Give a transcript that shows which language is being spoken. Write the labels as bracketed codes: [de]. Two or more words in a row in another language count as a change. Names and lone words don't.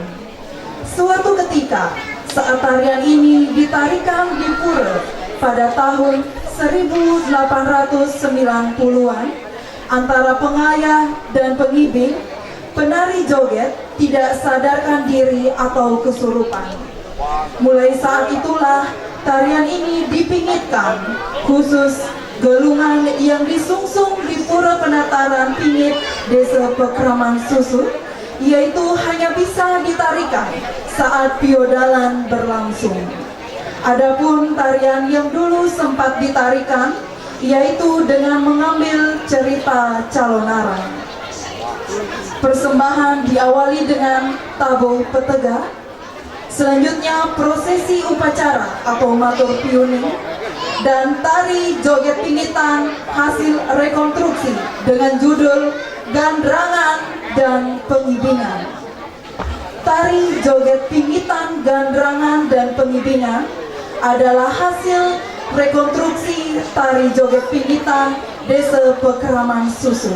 [id] Suatu ketika, saat tarian ini ditarikan di pura pada tahun 1890-an, antara pengayah dan pengibing, penari joget tidak sadarkan diri atau kesurupan. Mulai saat itulah tarian ini dipingitkan, khusus galungan yang disungsung di Pura Penataran Pingit Desa Pakraman Susut, yaitu hanya bisa ditarikan saat piodalan berlangsung. Adapun tarian yang dulu sempat ditarikan, yaitu dengan mengambil cerita calonara. Persembahan diawali dengan tabuh petega, selanjutnya prosesi upacara atau matur piuning, dan tari Joget Pingitan hasil rekonstruksi dengan judul Gandrangan dan Pengibingan. Tari Joget Pingitan, Gandrangan dan Pengibingan adalah hasil rekonstruksi tari Joget Pingitan Desa Pakraman Susut.